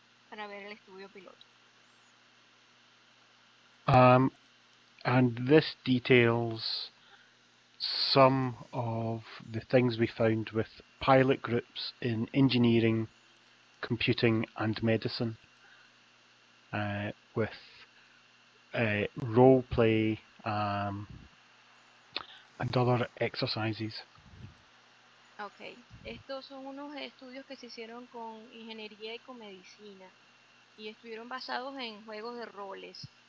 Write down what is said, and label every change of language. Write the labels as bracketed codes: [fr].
[es] para ver el estudio piloto. [en] And this details some of the things we found with pilot groups in engineering, computing and medicine, with role play and other exercises. [es] Ok, estos son unos estudios que se hicieron con ingeniería y con medicina y estuvieron basados en juegos de roles.